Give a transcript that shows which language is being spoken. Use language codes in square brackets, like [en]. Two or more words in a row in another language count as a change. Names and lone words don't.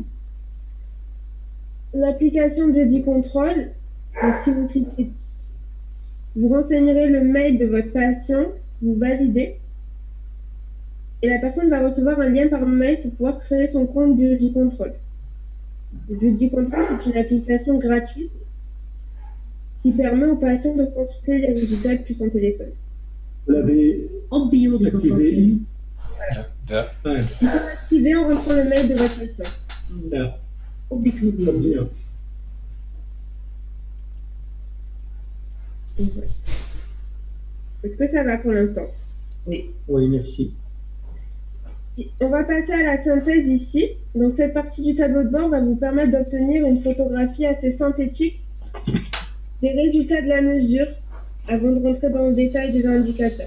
[fr] L'application Body Control, donc si vous cliquez, vous renseignerez le mail de votre patient, vous validez, et la personne va recevoir un lien par mail pour pouvoir créer son compte Body Control. Le Body Control, c'est une application gratuite qui permet aux patients de consulter les résultats depuis son téléphone. Vous l'avez [nl] Op bio die controle. [fr] activé? [nl] Ja. Ah, ja. [fr] Il faut l'activer en rentrant le mail de votre patient. [nl] Ja, Op die knop dat bio. ja. [fr] Donc, voilà. Est-ce que ça va pour l'instant? Oui. Oui, merci. On va passer à la synthèse ici. Donc cette partie du tableau de bord va vous permettre d'obtenir une photographie assez synthétique des résultats de la mesure avant de rentrer dans le détail des indicateurs.